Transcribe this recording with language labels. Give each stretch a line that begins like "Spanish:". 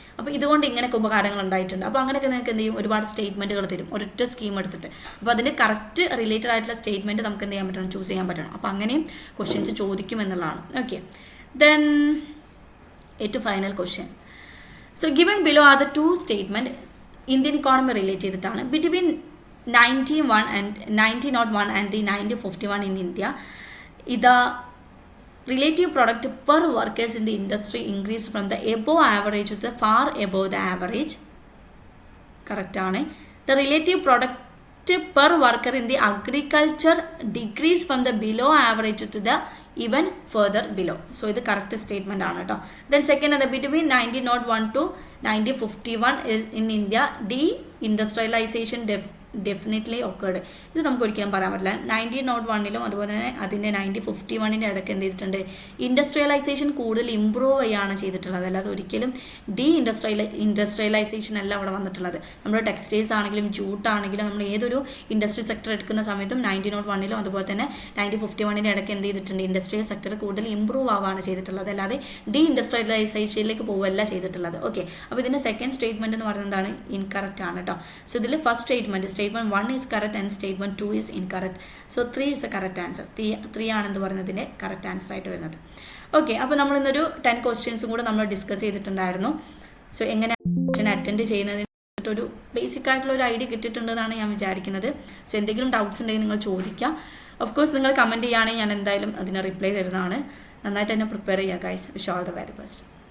Malayalam: അപ്പോൾ ഇതുകൊണ്ട് ഇങ്ങനെയൊക്കെ ഉപകാരങ്ങൾ ഉണ്ടായിട്ടുണ്ട്. അപ്പോൾ അങ്ങനെയൊക്കെ നിങ്ങൾക്ക് എന്ത് ചെയ്യും, ഒരുപാട് സ്റ്റേറ്റ്മെൻറ്റുകൾ തരും ഒരൊറ്റ സ്കീം എടുത്തിട്ട്. അപ്പോൾ അതിൻ്റെ കറക്റ്റ് റിലേറ്റഡ് ആയിട്ടുള്ള സ്റ്റേറ്റ്മെൻറ്റ് നമുക്ക് എന്ത് ചെയ്യാൻ പറ്റണം, ചൂസ് ചെയ്യാൻ പറ്റണം. അപ്പോൾ അങ്ങനെയും ക്വസ്റ്റ്യൻസ് ചോദിക്കും എന്നുള്ളതാണ്. ഓക്കെ, ദെൻ ഏറ്റവും final question.
English: So given below are the 2 statement Indian economy relate ചെയ്തിട്ടാണ്. Between 1901 and the 1951 in India, the relative product per workers in the industry increased from the above average to the far above the average. Correct ആണ്. The relative product per worker in the agriculture decreased from the below average to the even further below.
Malayalam: So ഇത്
English: correct statement
Malayalam: ആണ് കേട്ടോ.
English: Then second, between 1901 to 1951 is in India, de-industrialization definitely occurred.
Malayalam: ഇത് നമുക്ക് ഒരിക്കലും പറയാൻ പറ്റില്ല. 1901 അതുപോലെ തന്നെ അതിൻ്റെ 1951 ഇടയ്ക്ക് എന്ത് ചെയ്തിട്ടുണ്ട്, ഇൻഡസ്ട്രിയലൈസേഷൻ കൂടുതൽ ഇമ്പ്രൂവ് ചെയ്യുകയാണ് ചെയ്തിട്ടുള്ളത്. അല്ലാതെ ഒരിക്കലും ഇൻഡസ്ട്രിയലൈസേഷൻ അല്ല അവിടെ വന്നിട്ടുള്ളത്. നമ്മുടെ ടെക്സ്റ്റൈൽസ് ആണെങ്കിലും ജൂട്ടാണെങ്കിലും നമ്മൾ ഏതൊരു ഇൻഡസ്ട്രി സെക്ടർ എടുക്കുന്ന സമയത്തും 1901 അതുപോലെ തന്നെ 1951 ഇടയ്ക്ക് എന്ത് ചെയ്തിട്ടുണ്ട്, ഇൻഡസ്ട്രിയൽ സെക്ടർ കൂടുതൽ ഇമ്പ്രൂവ് ആവുകയാണ് ചെയ്തിട്ടുള്ളത്. അല്ലാതെ ഇൻഡസ്ട്രിയലൈസേഷനിലേക്ക് പോവുകയല്ല ചെയ്തിട്ടുള്ളത്. ഓക്കെ, അപ്പോൾ ഇതിൻ്റെ സെക്കൻഡ് സ്റ്റേറ്റ്മെൻറ്റ് എന്ന് പറയുന്നത് എന്താണ്, ഇൻകറക്റ്റ് ആണ് കേട്ടോ.
English: So ഇതിൽ first statement 1 is correct and statement 2 is incorrect. So 3 is the correct answer.
Malayalam: 3 ആണെന്ന് പറയുന്നതിൻ്റെ കറക്റ്റ് ആൻസർ ആയിട്ട് വരുന്നത്. ഓക്കെ, അപ്പോൾ നമ്മൾ ഇന്നൊരു 10 ക്വസ്റ്റ്യൻസും കൂടെ നമ്മൾ ഡിസ്കസ് ചെയ്തിട്ടുണ്ടായിരുന്നു. സോ എങ്ങനെ അറ്റൻഡ് ചെയ്യുന്നതിന് ഒരു ബേസിക് ആയിട്ടുള്ള ഒരു ഐഡിയ കിട്ടിയിട്ടുണ്ടെന്നാണ് ഞാൻ വിചാരിക്കുന്നത്. സോ എന്തെങ്കിലും ഡൗട്ട്സ് ഉണ്ടെങ്കിൽ നിങ്ങൾ ചോദിക്കുക. ഓഫ് കോഴ്സ് നിങ്ങൾ കമൻറ്റ് ചെയ്യുകയാണെങ്കിൽ ഞാൻ എന്തായാലും അതിന് റിപ്ലൈ തരുന്നതാണ്. നന്നായിട്ട് തന്നെ പ്രിപ്പയർ ചെയ്യുക guys. Wish all the very best.